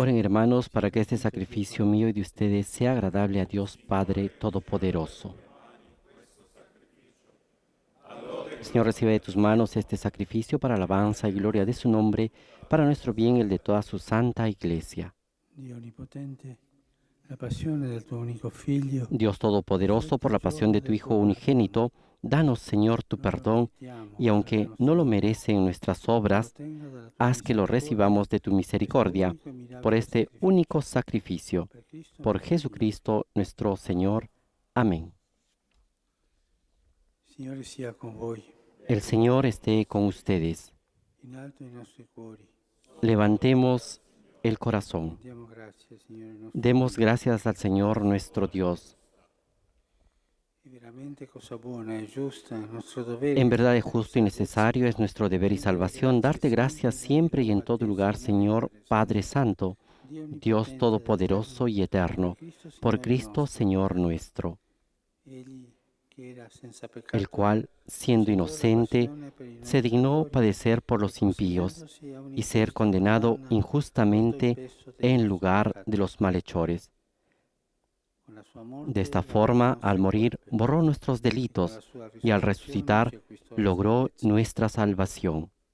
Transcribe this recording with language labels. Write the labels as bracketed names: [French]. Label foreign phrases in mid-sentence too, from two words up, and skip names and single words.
[Spanish] Oren, hermanos, para que este sacrificio mío y de ustedes sea agradable a Dios Padre Todopoderoso. Señor, recibe de tus manos este sacrificio para alabanza y gloria de su nombre, para nuestro bien y el de toda su santa Iglesia. [Italian] Dio onnipotente, la passione del tuo unico figlio. [Spanish] Dios Todopoderoso, por la pasión de tu Hijo unigénito, danos, Señor, tu perdón, y aunque no lo merecen nuestras obras, haz que lo recibamos de tu misericordia, por este único sacrificio. Por Jesucristo nuestro Señor. Amén. [Italian] Signore sia con voi, [Spanish] El Señor esté con ustedes. [Italian] in alto i nostri cuori. [Spanish] Levantemos el corazón. [Italian] Diamo grazie, Signore nostro. [Spanish] Demos gracias al Señor nuestro Dios. [Italian] È veramente cosa buona e giusta, è nostro dovere. [Spanish] En verdad es justo y necesario, es nuestro deber y salvación darte gracias siempre y en todo lugar, Señor Padre Santo, Dios Todopoderoso y Eterno, por Cristo Señor nuestro, [Italian] Egli che era senza peccato, [Spanish] el cual, siendo inocente, se dignó padecer por los impíos y ser condenado injustamente en lugar de los malhechores. De esta forma, al morir, borró nuestros delitos y al resucitar, logró nuestra salvación.